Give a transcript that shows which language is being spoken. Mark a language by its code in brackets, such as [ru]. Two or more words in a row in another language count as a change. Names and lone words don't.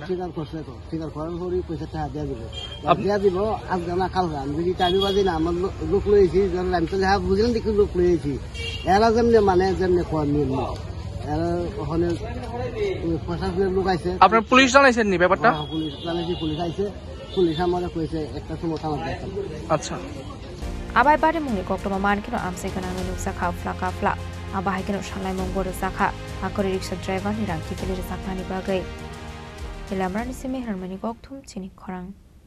[bn] স্বীকার করছে তো স্বীকার করার পরই পয়সা টাকা দিয়া দিব আজ না কালকে আমি যদি টাইমি বাজি না আমার লোক লইছি আমি তো যা বুঝলেন দেখি লোক লইছি এরা যেমনি মানে যেমনি কর নিয়ম এরা ওখানে প্রশাসনের লোক আইছে আপনার পুলিশ জানাইছেন নি ব্যাপারটা পুলিশ জানাইছি পুলিশ আইছে পুলিশ আমার কইছে একটা সময় আমার দেখতাম আচ্ছা [trp] Abai Bari Mungi Koktoma Mankino Amsekana Nusaka Flaka Fla Abahikino Shalai Mongoro Saka Akori [en] Rikshaw driver [trp] Nirang Kifili Sakani Bagai Ilamrani Simi Harmani Koktum Chini Korang